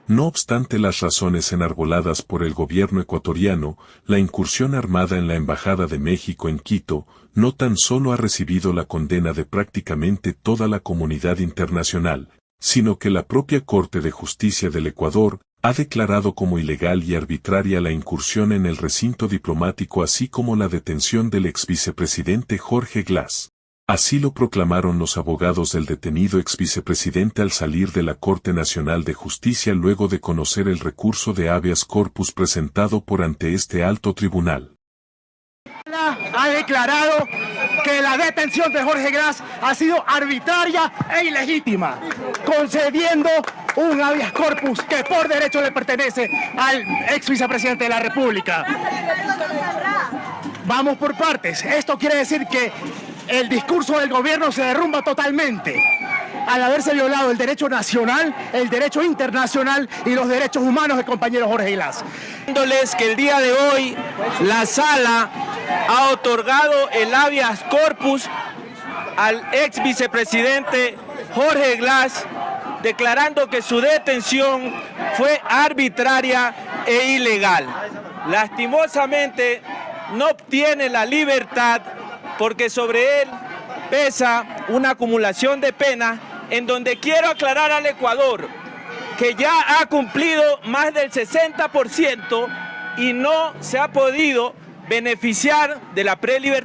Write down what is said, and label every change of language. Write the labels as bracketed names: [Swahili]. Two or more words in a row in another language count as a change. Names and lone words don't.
[Spanish] No obstante las razones enarboladas por el gobierno ecuatoriano, la incursión armada en la Embajada de México en Quito no tan solo ha recibido la condena de prácticamente toda la comunidad internacional, sino que la propia Corte de Justicia del Ecuador ha declarado como ilegal y arbitraria la incursión en el recinto diplomático así como la detención del exvicepresidente Jorge Glass. Así lo proclamaron los abogados del detenido exvicepresidente al salir de la Corte Nacional de Justicia luego de conocer el recurso de habeas corpus presentado por ante este alto tribunal. Ha declarado que la detención de Jorge Glass ha sido arbitraria e ilegítima, concediendo un habeas corpus que por derecho le pertenece al ex vicepresidente de la República. Vamos por partes. Esto quiere decir que el discurso del gobierno se derrumba totalmente al haberse violado el derecho nacional, el derecho internacional y los derechos humanos del compañero Jorge Glass. Que el día de hoy la sala ha otorgado el habeas corpus al ex vicepresidente Jorge Glass, declarando que su detención fue arbitraria e ilegal. Lastimosamente no obtiene la libertad porque sobre él pesa una acumulación de pena en donde quiero aclarar al Ecuador que ya ha cumplido más del 60% y no se ha podido beneficiar de la prelibertad.